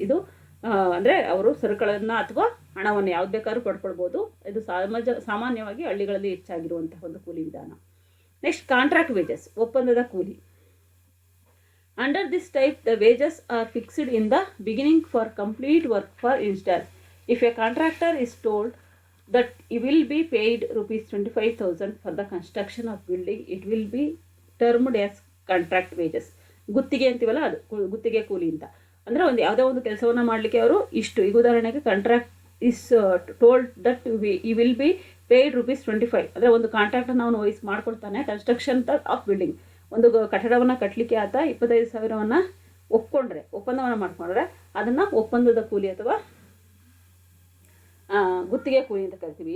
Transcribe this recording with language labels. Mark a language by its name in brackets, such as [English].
[Kannada] ಇದು ಅಂದರೆ ಅವರು ಸರಕುಗಳನ್ನು ಅಥವಾ ಹಣವನ್ನು ಯಾವ್ದು ಬೇಕಾದ್ರೂ ಪಡ್ಕೊಳ್ಬೋದು. ಇದು ಸಾಮಾನ್ಯವಾಗಿ ಹಳ್ಳಿಗಳಲ್ಲಿ ಹೆಚ್ಚಾಗಿರುವಂತಹ ಒಂದು ಕೂಲಿ ವಿಧಾನ. [English] next contract wages, [Kannada] ಒಪ್ಪಂದದ ಕೂಲಿ. [English] Under this type the wages are fixed in the beginning for complete work. For instance, if a contractor is told that he will be paid ₹25,000 for the construction of building, it will be termed as contract wages. [Kannada] ಗುತ್ತಿಗೆ ಅಂತೀವಲ್ಲ, ಅದು ಗುತ್ತಿಗೆ ಕೂಲಿ ಅಂತ. ಅಂದರೆ ಒಂದು ಯಾವುದೋ ಒಂದು ಕೆಲಸವನ್ನು ಮಾಡಲಿಕ್ಕೆ ಅವರು ಇಷ್ಟು, ಈಗ ಉದಾಹರಣೆಗೆ [English] Contract is told that he will be paid ₹25. [Kannada] ಅಂದರೆ ಒಂದು ಕಾಂಟ್ರಾಕ್ಟನ್ನು ಅವನು ವಹಿಸಿ ಮಾಡ್ಕೊಳ್ತಾನೆ. [English] construction of building, [Kannada] ಒಂದು ಕಟ್ಟಡವನ್ನು ಕಟ್ಟಲಿಕ್ಕೆ ಆತ 25,000 ಒಪ್ಪಂದವನ್ನು ಮಾಡ್ಕೊಂಡ್ರೆ ಅದನ್ನು ಒಪ್ಪಂದದ ಕೂಲಿ ಅಥವಾ ಗುತ್ತಿಗೆ ಕೂಲಿ ಅಂತ ಕರಿತೀವಿ.